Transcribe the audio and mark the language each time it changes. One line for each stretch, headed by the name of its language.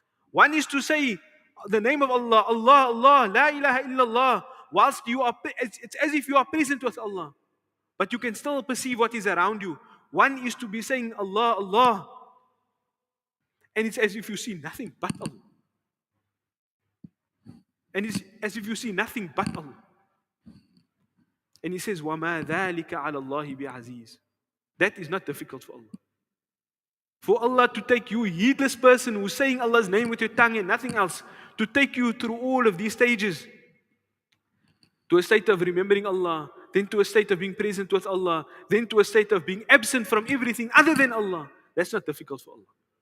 English: One is to say the name of Allah, Allah, Allah, La ilaha illallah, whilst you are, it's as if you are present with Allah, but you can still perceive what is around you. One is to be saying Allah, Allah, and it's as if you see nothing but Allah. And it's as if you see nothing but Allah. And He says,
Arabic: وَمَا ذَلِكَ عَلَى اللَّهِ بِعَزِيزٍ.
English: That is not difficult for Allah. For Allah to take you, heedless person who's saying Allah's name with your tongue and nothing else, to take you through all of these stages, to a state of remembering Allah, then to a state of being present with Allah, then to a state of being absent from everything other than Allah. That's not difficult for Allah.